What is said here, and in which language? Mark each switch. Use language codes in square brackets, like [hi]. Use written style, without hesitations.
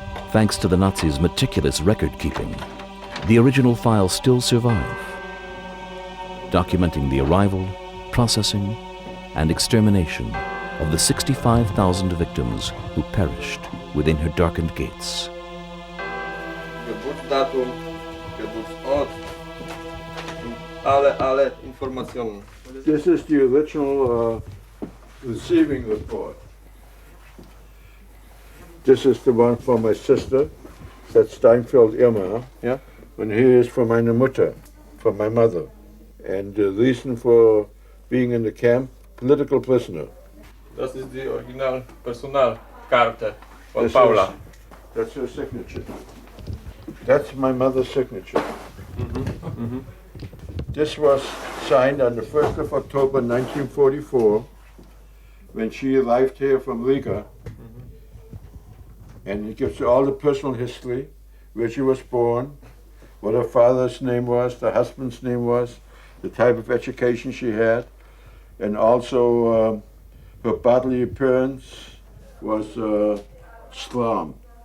[en] Thanks to the Nazis' meticulous record-keeping, the original files still survive, documenting the arrival, processing, and extermination of the 65,000 victims who perished within her darkened gates. [de] Geburtsdatum, Geburtsort, alle Informationen. [en] This is the original receiving report. This is the one for my sister, that's Steinfeld Irma. Yeah. And here is for [de] meine Mutter, [en] for my mother. And the reason for being in the camp, political prisoner. [de] Das ist die Original Personalkarte von [en] This Paula. That's her signature. That's my mother's signature. This was signed on the 1st of October 1944 when she arrived here from Riga. And it gives you all the personal history, where she was born, what her father's name was, the husband's name was, the type of education she had, and also her bodily appearance was strong.